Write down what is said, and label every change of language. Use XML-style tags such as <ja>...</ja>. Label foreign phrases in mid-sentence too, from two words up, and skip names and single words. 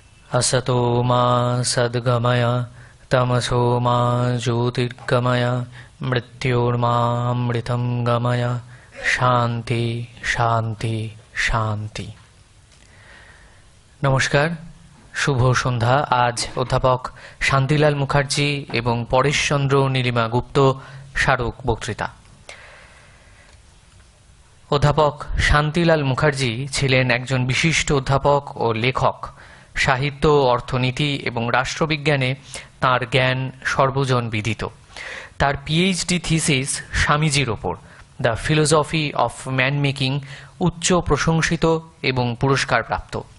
<sa>असतो मा सद्गमय तमसो मा ज्योतिर्गमय मृत्योर्मामृतं गमय शांति शांति शांति।</sa> <bn>নমস্কার, শুভ সন্ধ্যা। আজ অধ্যাপক শান্তিলাল মুখার্জি এবং পরেশচন্দ্র নীলিমা গুপ্ত স্মারক বক্তৃতা। অধ্যাপক শান্তিলাল মুখার্জি ছিলেন একজন বিশিষ্ট অধ্যাপক ও লেখক। সাহিত্য, অর্থনীতি এবং রাষ্ট্রবিজ্ঞানে তাঁর জ্ঞান সর্বজন বিদিত। তার পিএইচডি থিসিস স্বামীজির ওপর, দ্য ফিলোসফি অফ ম্যান মেকিং, উচ্চ প্রশংসিত এবং পুরস্কারপ্রাপ্ত।</bn>